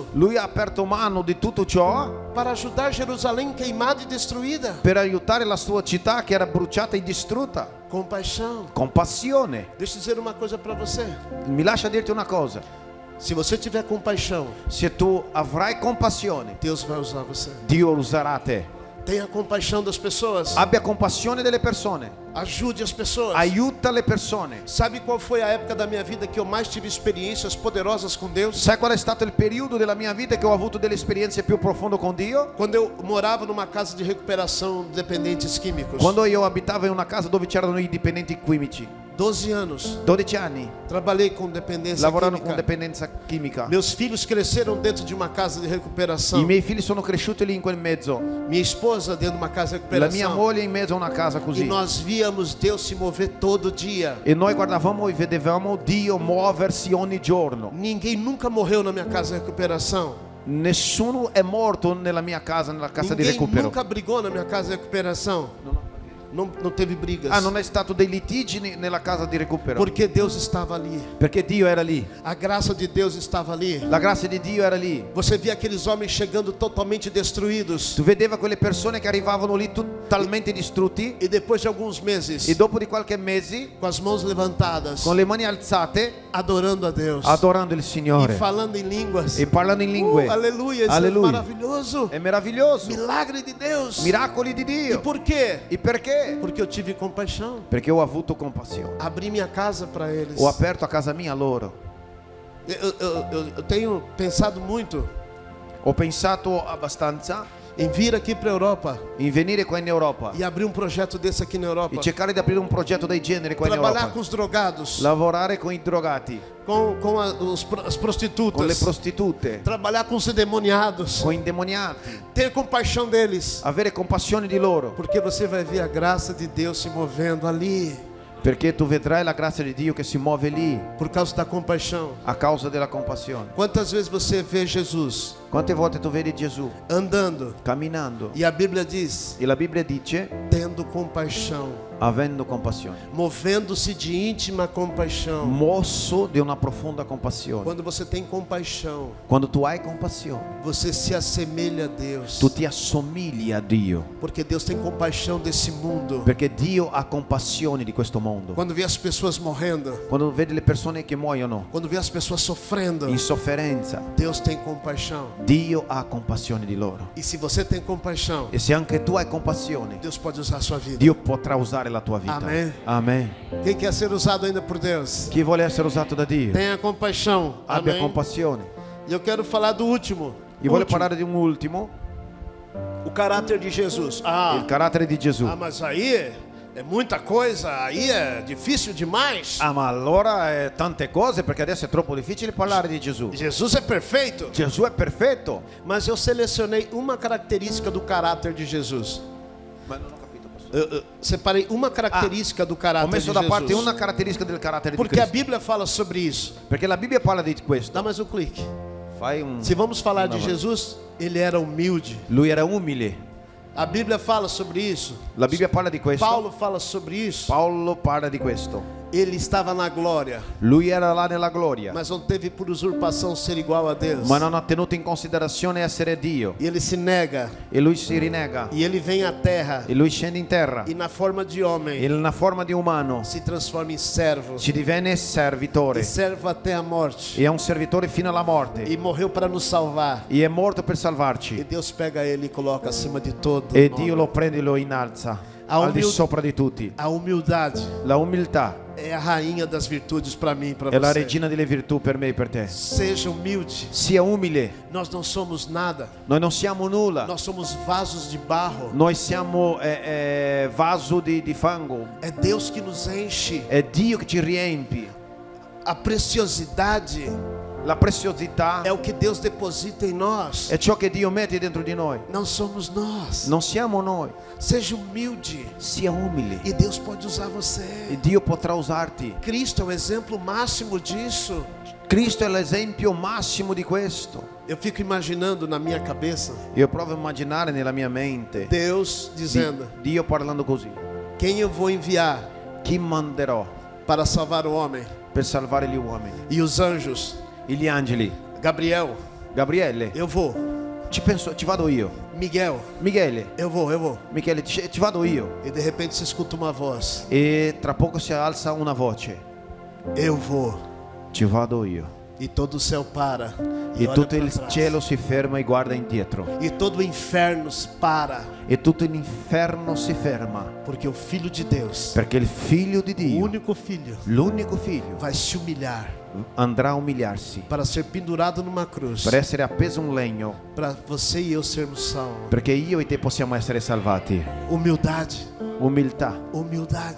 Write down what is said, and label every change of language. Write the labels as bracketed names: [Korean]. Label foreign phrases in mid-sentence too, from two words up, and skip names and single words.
[Italian] Lui ha aperto mano di tutto ciò [Portuguese] para ajudar Jerusalém queimada e destruída. [Italian] per aiutare la sua città che era bruciata e distrutta. [Portuguese] Compaixão. [Italian] Compassione. [Portuguese] Deixa eu dizer uma coisa para você. [Italian] Mi lascia dirti una cosa: [Portuguese] Se você tiver compaixão, [Italian] se tu avrai compassione, [Portuguese] Deus vai usar você. [Italian] Dio userà te. [Portuguese] Tenha compaixão das pessoas. [Italian] Abbia compassione delle persone, [Portuguese] Ajude as pessoas. [Italian] aiuta le persone. [Portuguese] Sabe qual foi a época da minha vida que eu mais tive experiências poderosas com Deus? [Italian] Sai qual è stato il periodo della mia vita che ho avuto delle esperienze più profonde con Dio? [Portuguese] Quando eu morava numa casa de recuperação de dependentes químicos. [Italian] Quando io abitavo in una casa dove c'erano i dipendenti chimici. [Portuguese] 12 anos. [Italian] 12 anni [Portuguese] Trabalhei com dependência [Italian] lavorando con [Portuguese] química. [Italian] dipendenza chimica. [Portuguese] Meus filhos cresceram dentro de uma casa de recuperação. [Italian] I miei figli sono cresciuti lì in quel mezzo. [Portuguese] Minha esposa dentro de uma casa de [Italian] La mia [Portuguese] recuperação. [Italian] moglie in mezzo a una casa E così. [Portuguese] nós víamos Deus se mover todo dia. [Italian] E noi guardavamo e vedevamo Dio muoversi ogni giorno. [Portuguese] Ninguém nunca morreu na minha casa de recuperação. [Italian] Nessuno è morto nella mia casa, nella casa di [Portuguese] Ninguém [Italian] recupero. [Portuguese] nunca brigou na minha casa de recuperação. Não teve brigas. [Italian] Ah, non è stato dei litigi nella casa di recupero. [Portuguese] Porque Deus estava ali. [Italian] Perché Dio era lì. [Portuguese] A graça de Deus estava ali. [Italian] La grazia di Dio era lì. [Portuguese] Você via aqueles homens chegando totalmente destruídos. [Italian] Tu vedeva quelle persone che arrivavano lì totalmente distrutti [Portuguese] E depois de alguns meses, [Italian] e dopo di qualche mese, [Portuguese] com as mãos levantadas, [Italian] con le mani alzate, [Portuguese] adorando a Deus. [Italian] adorando il E Signore [Portuguese] falando em línguas. [Italian] e parlando in lingue. [Portuguese] Aleluia, isso Aleluia. é maravilhoso. [Italian] È meraviglioso. [Portuguese] Milagre de Deus. [Italian] Miracoli di [Portuguese] E [Italian] Dio. [Portuguese] por quê? [Italian] E perché? [Portuguese] Porque eu tive compaixão. [Italian] Perché ho avuto compassione. [Portuguese] Abri minha casa para eles. [Italian] Ho aperto a casa mia loro. [Portuguese] Eu tenho pensado muito [Italian] Ho pensato abbastanza [Portuguese] em vir aqui para a Europa [Italian] in venire qua in Europa [Portuguese] e abrir um projeto desse aqui na Europa, [Italian] e cercare di aprire un progetto del genere qua in [Portuguese] trabalhar [Italian] Europa, [Portuguese] com os drogados, [Italian] lavorare con i drogati, [Portuguese] com as [Italian] con le [Portuguese] prostitutas, [Italian] prostitute, [Portuguese] trabalhar com os endemoniados, [Italian] con i demoniati, [Portuguese] ter compaixão deles, [Italian] avere compassione di loro, [Portuguese] porque você vai ver a graça de Deus se movendo ali, [Italian] perché tu vedrai la grazia di Dio che si muove lì [Portuguese] por causa da compaixão. [Italian] a causa della compassione. [Portuguese] Quantas vezes você vê Jesus [Italian] Quante volte tu vedi Gesù [Portuguese] andando [Italian] camminando [Portuguese] e a Bíblia diz, [Italian] e la Bibbia dice [Portuguese] tendo compaixão, [Italian] avendo compassione, [Portuguese] movendo-se de íntima compaixão. [Italian] mosso di una profonda compassione. [Portuguese] Quando você tem compaixão, [Italian] Quando tu hai compassione, [Portuguese] você se assemelha a Deus, [Italian] tu ti assomigli a Dio, [Portuguese] porque Deus tem compaixão desse mundo. [Italian] perché Dio ha compassione di questo mondo. [Portuguese] Quando vê as pessoas morrendo, [Italian] Quando vedi le persone che muoiono [Portuguese] quando vê as pessoas sofrendo, [Italian] in sofferenza, [Portuguese] Deus tem compaixão. [Italian] Dio ha compassione di loro. [Portuguese] E se você tem compaixão, [Italian] E se anche tu hai compassione, [Portuguese] Deus pode usar a sua vida. [Italian] Dio potrà usare la tua vita. Amen. Amen. [Portuguese] Quem quer ser usado ainda por Deus? [Italian] Chi vuole essere usato da Dio, [Portuguese] Tenha compaixão. [Italian] abbia [Portuguese] Amém. [Italian] compassione. [Portuguese] E eu quero falar do último. [Italian] Io voglio [Portuguese] Último. [Italian] parlare di un ultimo, [Portuguese] O caráter de Jesus. [Italian] il carattere di Gesù. [Portuguese] Mas aí é muita coisa, aí é difícil demais. [Italian] Ah, ma allora tante cose, perché adesso è troppo difficile parlare di Gesù. [Portuguese] Jesus é perfeito. [Italian] Gesù è perfetto. [Portuguese] Mas eu selecionei uma característica do caráter de Jesus. [Italian] Ma non ho capito. [Portuguese] Eu separei uma característica do [Italian] Ho [Portuguese] caráter de [Italian] messo da parte [Portuguese] Jesus. [Italian] una caratteristica del carattere di [Portuguese] Porque a [Italian] Cristo. [Portuguese] Bíblia fala sobre isso. [Italian] Perché la Bibbia parla di questo. [Portuguese] Dá mais um clique. [Italian] Fai un... [Portuguese] Se vamos falar de Não, Jesus, ele era humilde. [Italian] Lui era umile. [Portuguese] A Bíblia fala sobre isso. [Italian] La Bibbia parla di questo. [Portuguese] Paulo fala sobre isso. [Italian] Paolo parla di questo. [Portuguese] Ele estava na glória, [Italian] Lui era là nella gloria, [Portuguese] mas não teve por usurpação ser igual a Deus. [Italian] ma non ha tenuto in considerazione essere Dio. [Portuguese] E ele se nega, [Italian] E lui si rinega. [Portuguese] e ele vem à terra, [Italian] E lui scende in terra. [Portuguese] e na forma de homem [Italian] E nella forma di umano [Portuguese] se transforma em servo, [Italian] ci divenne servitore. [Portuguese] e servo até a morte, [Italian] E è un servitore fino alla morte. [Portuguese] e morreu para nos salvar. [Italian] E è morto per [Portuguese] E [Italian] salvarci. [Portuguese] Deus pega ele e coloca acima de todo [Italian] E [Portuguese] nome. [Italian] Dio lo prende e lo innalza [Portuguese] A [Italian] al di [Portuguese] umil- [Italian] sopra di tutti. [Portuguese] A humildade [Italian] La umiltà [Portuguese] é a rainha das virtudes para mim e para [Italian] è la [Portuguese] você. [Italian] regina delle virtù per me e per te. [Portuguese] Seja humilde. [Italian] Sia umile. [Portuguese] Nós não somos nada. [Italian] Noi non siamo nulla. [Portuguese] Nós somos vasos de barro. [Italian] Noi siamo vaso di fango. [Portuguese] É Deus que nos enche. [Italian] È Dio che ci riempie. [Portuguese] A preciosidade [Italian] La preziosità [Portuguese] é o que Deus deposita em nós. [Italian] è ciò che Dio mette dentro di noi. [Portuguese] Não somos nós. [Italian] Non siamo noi. [Portuguese] Seja humilde [Italian] Sia umile. [Portuguese] e Deus pode usar [Italian] E [Portuguese] você. [Italian] Dio potrà usarti. [Portuguese] Cristo é o exemplo máximo disso. [Italian] Cristo è l'esempio massimo di questo. [Portuguese] Eu fico imaginando na minha cabeça [Italian] Io provo a immaginare nella mia mente [Portuguese] Deus dizendo: [Italian] Dio parlando così. [Portuguese] quem eu vou enviar [Italian] Chi manderò [Portuguese] para salvar o homem? [Italian] per salvare gli uomini? [Portuguese] E os anjos? [Italian] E gli angeli? [Portuguese] Gabriel, [Italian] Gabriele, [Portuguese] eu vou. [Italian] ci vado io. [Portuguese] Miguel, [Italian] Michele, [Portuguese] eu vou. [Italian] Michele, ci vado io. [Portuguese] E de repente se escuta uma voz: [Italian] E tra poco si alza una voce. [Portuguese] eu vou. [Italian] Ci vado io. [Portuguese] E todo o céu para. [Italian] E [Portuguese] olha [Italian] tutto [Portuguese] pra [Italian] il [Portuguese] trás. [Italian] cielo si ferma e guarda indietro. [Portuguese] E todo o inferno para. [Italian] E tutto l'inferno si ferma. [Portuguese] Porque o Filho de Deus, [Italian] Perché il figlio di [Portuguese] o [Italian] Dio, [Portuguese] único Filho, [Italian] l'unico figlio, [Portuguese] vai se humilhar [Italian] andrà a umiliarsi [Portuguese] para ser pendurado numa cruz, [Italian] per essere appeso a un legno, [Portuguese] para você e eu sermos salvos. [Italian] perché io e te possiamo essere salvati. [Portuguese] Humildade, [Italian] Umiltà, [Portuguese] humildade.